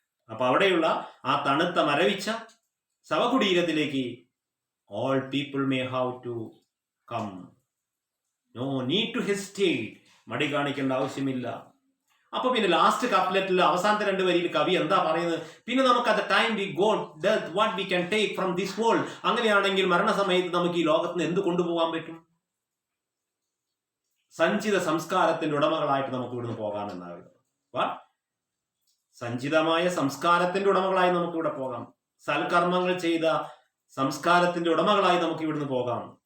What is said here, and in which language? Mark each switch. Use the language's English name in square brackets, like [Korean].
[Malayalam] അപ്പൊ അവിടെയുള്ള ആ തണുത്ത മരവിച്ച ശവകുടീരത്തിലേക്ക് [English] all people may have to come. No need to hesitate. [Malayalam] മടി കാണിക്കേണ്ട ആവശ്യമില്ല. അപ്പൊ പിന്നെ ലാസ്റ്റ് കപ്ലെറ്റിൽ അവസാനത്തെ 2 വരിയിൽ കവി എന്താ പറയുന്നത്? പിന്നെ നമുക്ക് [English] at the time we go death what we can take from this world. [Malayalam] അങ്ങനെയാണെങ്കിൽ മരണസമയത്ത് നമുക്ക് ഈ ലോകത്ത് നിന്ന് എന്ത് കൊണ്ടുപോകാൻ പറ്റും? സഞ്ചിത സംസ്കാരത്തിന്റെ ഉടമകളായിട്ട് നമുക്ക് ഇവിടുന്ന് പോകാമെന്നാണ്. സഞ്ചിതമായ സംസ്കാരത്തിന്റെ ഉടമകളായി നമുക്ക് ഇവിടെ പോകാം. സൽക്കർമ്മങ്ങൾ ചെയ്ത സംസ്കാരത്തിന്റെ ഉടമകളായി നമുക്ക് ഇവിടുന്ന് പോകാം.